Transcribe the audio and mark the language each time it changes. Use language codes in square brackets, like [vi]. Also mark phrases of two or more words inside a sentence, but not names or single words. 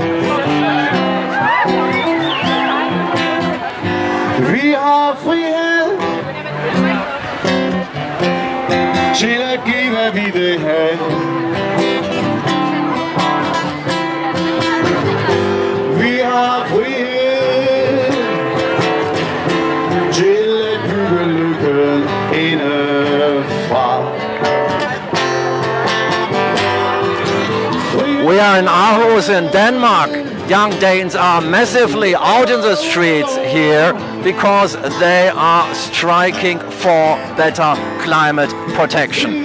[da] Vi har frihed til at give, hvad vi vil have. Vi har frihed til at bygge lykken indefra. [en] We are in Aarhus in Denmark. Young Danes are massively out in the streets here because they are striking for better climate protection.